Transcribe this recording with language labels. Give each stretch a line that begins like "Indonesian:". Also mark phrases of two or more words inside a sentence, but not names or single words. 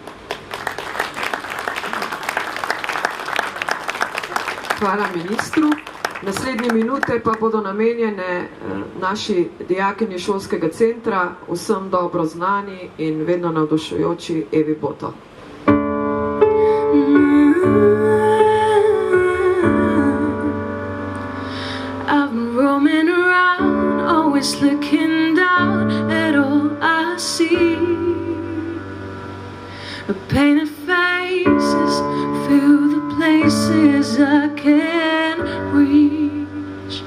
Slovenian: Hvala ministru. Naslednje minute pa bodo namenjene naši dijakinji šolskega centra, vsem dobro znani in vedno navdušujoči Evi Boto.
English: I'm roaming around, always looking down at all I see. Painted faces fill the places I can't reach.